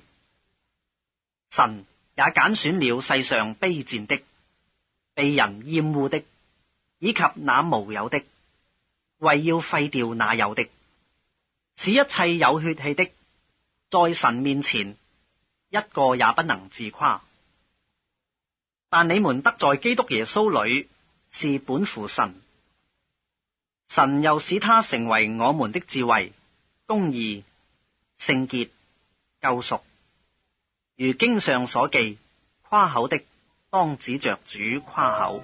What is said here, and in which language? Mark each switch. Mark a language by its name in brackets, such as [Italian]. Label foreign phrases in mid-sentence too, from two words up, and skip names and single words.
[Chinese] 神也揀選了世上卑賤的、被人厭惡的，以及那無有的，為要廢掉那有的，使一切有血氣的，在神面前一個也不能自誇。但你們得在基督耶穌裏是本乎神，神又使他成為我們的智慧、公義、聖潔、救贖。如經上所記， 誇口的，當指着主誇口。